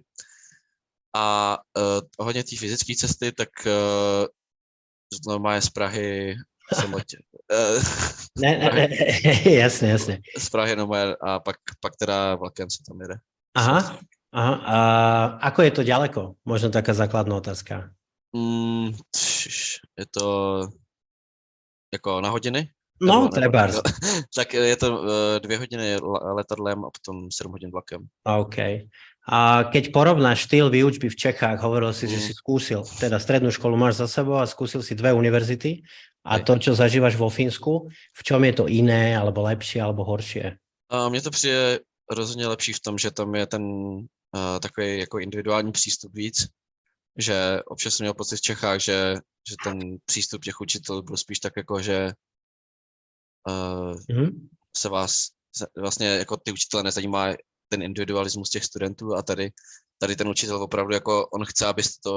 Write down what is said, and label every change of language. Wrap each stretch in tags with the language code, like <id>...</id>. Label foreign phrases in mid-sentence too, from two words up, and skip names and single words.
<cs>A hodně té fyzické cesty, tak normálně z Prahy ne, jasně. Z Prahy normálně a pak teda vlakem se tam jede. Aha.</cs> <sk>A ako je to ďaleko? Možno taká základná otázka.</sk> <cs>Je to jako na hodiny?</cs> <sk>No, trebárs.</sk> <cs>Tak je to 2 hodiny letadlem a potom 7 hodín vlakem. OK.</cs> <sk>A keď porovnáš štýl výučby v Čechách, hovoril si, že si skúsil, teda strednú školu máš za sebou a skúsil si 2 univerzity a to, čo zažívaš vo Fínsku, v čom je to iné, alebo lepšie, alebo horšie?</sk> <cs>Mně to přijde rozhodně lepší v tom, že tam je ten takový jako individuální přístup víc, že občas jsem měl pocit v Čechách, že ten přístup těch učitelů byl spíš tak jako, že se vás vlastně jako ty učitele nezajímá ten individualismus těch studentů a tady ten učitel opravdu jako on chce, abyste to,</cs>